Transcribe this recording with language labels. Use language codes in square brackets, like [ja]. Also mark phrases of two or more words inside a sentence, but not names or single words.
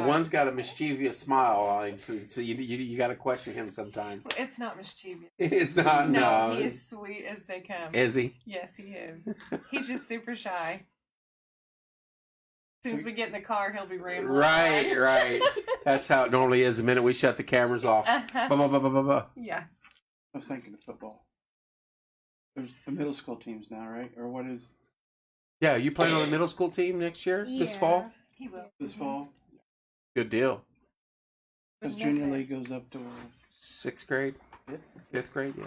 [en] one's got a mischievous smile on him, so you got to question him sometimes. It's not mischievous. It's not. No, No, he is sweet as they come. Is he? Yes, he is. He's just super shy. As soon as we get in the car, he'll be rambling. Right, on. right. That's how it normally is. The minute we shut the cameras off. Uh-huh. Ba, ba, ba, ba, ba, ba. Yeah. I was thinking of football. There's the middle school teams now, right? Or what is Yeah, you playing on the middle school team next year? This Yeah. fall? He will. this fall? Good deal. Because Miss junior it. league goes up to 6th grade? 5th grade, yeah.